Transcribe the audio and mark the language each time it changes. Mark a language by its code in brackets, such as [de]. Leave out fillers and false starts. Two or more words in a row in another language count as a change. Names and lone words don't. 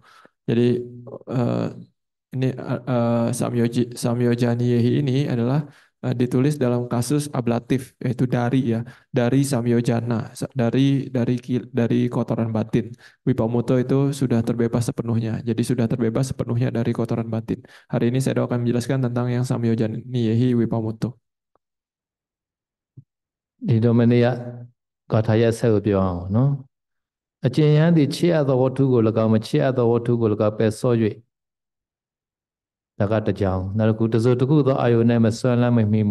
[id] Jadi ini samyojaniyehi ini adalah ditulis dalam kasus ablatif, yaitu dari ya, dari samyojana, dari kotoran batin. Wipamuto itu sudah terbebas sepenuhnya, jadi sudah terbebas sepenuhnya dari kotoran batin. Hari ini saya akan menjelaskan tentang yang samyojaniyehi wipamuto. [my] ဒီတော့မနေ့ကဂါထာရဲ့ဆက်ကိုပြောအောင်နော်အကျဉ်းရန်သည်ချစ်ရသောဝတ္ထုကို၎င်းမချစ်ရသောဝတ္ထုကို၎င်းပယ်ဆော့၍ဒါကတစ်ကြောင်းနောက်တစ်ခုတစုတစ်ခုသောအာယုန်နဲ့မဆွမ်းလန်းမမိ